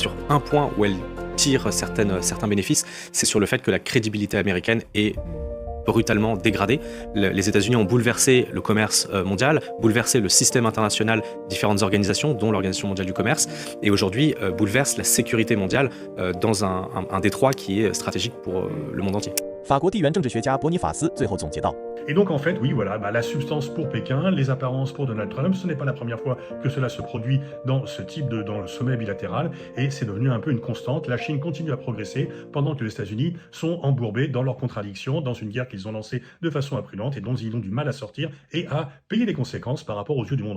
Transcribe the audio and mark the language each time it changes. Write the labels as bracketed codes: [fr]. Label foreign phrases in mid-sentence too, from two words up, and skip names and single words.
[fr] Sur un point où elle tire certains bénéfices, c'est sur le fait que la crédibilité américaine est brutalement dégradée. Les États-Unis ont bouleversé le commerce mondial, bouleversé le système international, différentes organisations, dont l'Organisation mondiale du commerce, et aujourd'hui bouleversent la sécurité mondiale dans un détroit qui est stratégique pour le monde entier. [zh] 法国地缘政治学家伯尼法斯最后总结道。 [fr] Et donc en fait, oui, voilà, la substance pour Pékin, les apparences pour Donald Trump, ce n'est pas la première fois que cela se produit dans ce type dans le sommet bilatéral, et c'est devenu un peu une constante. La Chine continue à progresser pendant que les États-Unis sont embourbés dans leurs contradictions, dans une guerre qu'ils ont lancée de façon imprudente et dont ils ont du mal à sortir et à payer les conséquences par rapport aux yeux du monde.